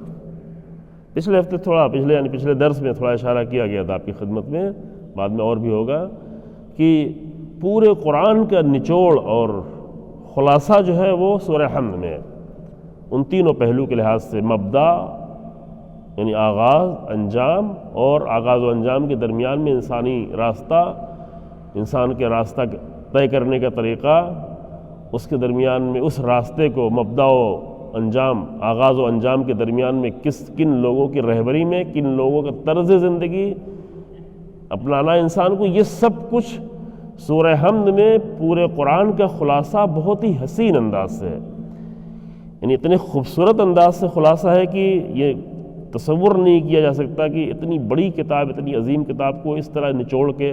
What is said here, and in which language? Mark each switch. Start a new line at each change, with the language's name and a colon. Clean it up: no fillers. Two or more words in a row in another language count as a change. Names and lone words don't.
Urdu: پچھلے ہفتے پچھلے درس میں تھوڑا اشارہ کیا گیا تھا آپ کی خدمت میں، بعد میں اور بھی ہوگا، کہ پورے قرآن کا نچوڑ اور خلاصہ جو ہے وہ سورہ حمد میں ہے، ان تینوں پہلو کے لحاظ سے، مبدا یعنی آغاز، انجام، اور آغاز و انجام کے درمیان میں انسانی راستہ، انسان کے راستہ طے کرنے کا طریقہ، اس کے درمیان میں اس راستے کو مبدا و انجام، آغاز و انجام کے درمیان میں کن لوگوں کی رہبری میں، کن لوگوں کا طرز زندگی اپنانا انسان کو، یہ سب کچھ سورہ حمد میں پورے قرآن کا خلاصہ بہت ہی حسین انداز سے ہے، یعنی اتنے خوبصورت انداز سے خلاصہ ہے کہ یہ تصور نہیں کیا جا سکتا کہ اتنی بڑی کتاب، اتنی عظیم کتاب کو اس طرح نچوڑ